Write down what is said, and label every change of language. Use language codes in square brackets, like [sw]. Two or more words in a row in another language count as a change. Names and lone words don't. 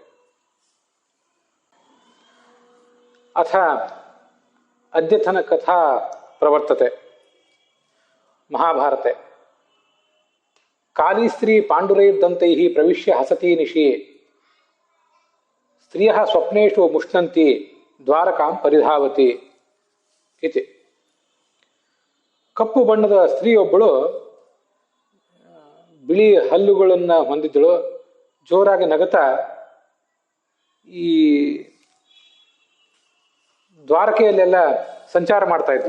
[sa] अथ अद्यतन कथा प्रवर्तते. महाभारते काली स्त्री पाण्डुरैर्दन्तैः प्रविश्य हसती निशि स्त्रियः स्वप्नेषु मुष्णन्ति द्वारकां परिधावति इति. [kn] ಕಪ್ಪು ಬಣ್ಣದ ಸ್ತ್ರೀಯೊಬ್ಬಳು ಬಿಳಿ ಹಲ್ಲುಗಳನ್ನು ಹೊಂದಿದ್ದಳು. ಜೋರಾಗಿ ನಗುತ್ತಾ ಈ ದ್ವಾರಕೆಯಲ್ಲೆಲ್ಲ ಸಂಚಾರ ಮಾಡ್ತಾ ಇದ್ಲು.